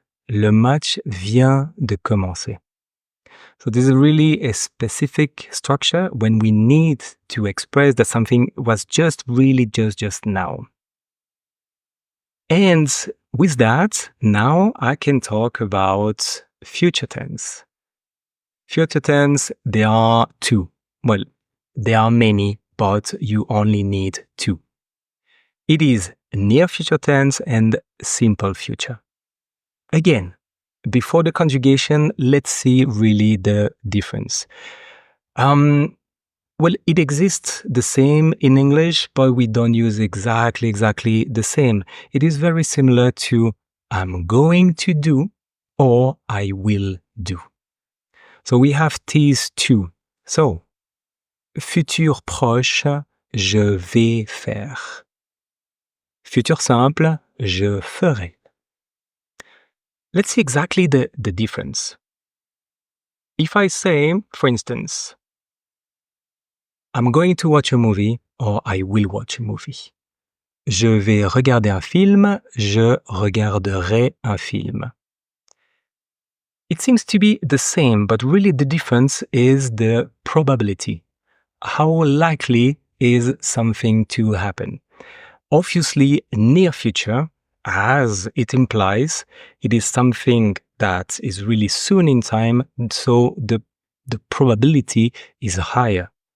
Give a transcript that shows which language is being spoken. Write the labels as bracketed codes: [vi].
[fr] Le match vient de commencer. [en] So this is really a specific structure when we need to express that something was just now. And with that, now I can talk about future tense. Future tense, there are two. Well, there are many, but you only need two. It is near future tense and simple future. Again, before the conjugation, let's see really the difference. Well, it exists the same in English, but we don't use exactly the same. It is very similar to I'm going to do or I will do. So we have these two. [fr] So, futur proche, je vais faire. Futur simple, je ferai. [en] Let's see exactly the difference. If I say, for instance, I'm going to watch a movie or I will watch a movie. [fr] Je vais regarder un film, je regarderai un film. [en] It seems to be the same, but really the difference is the probability. How likely is something to happen? Obviously, near future, as it implies, it is something that is really soon in time, so the probability is higher.